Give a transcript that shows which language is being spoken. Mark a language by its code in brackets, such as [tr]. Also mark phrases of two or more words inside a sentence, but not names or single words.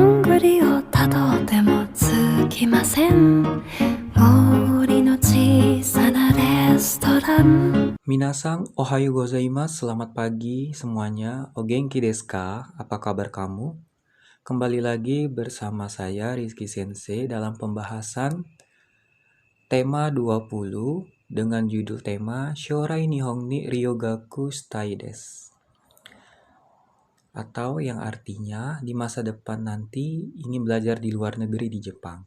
[ja] りをたどっても尽きません森の小さなレストランみなさん、おはようございます, [id] selamat pagi semuanya. [ja] お元気ですか? [id] Apa kabar kamu? Kembali lagi bersama saya Rizky Sensei dalam pembahasan tema 20 dengan judul tema Shorai Nihon ni Ryogaku Shitai desu. Atau yang artinya di masa depan nanti ingin belajar di luar negeri di Jepang.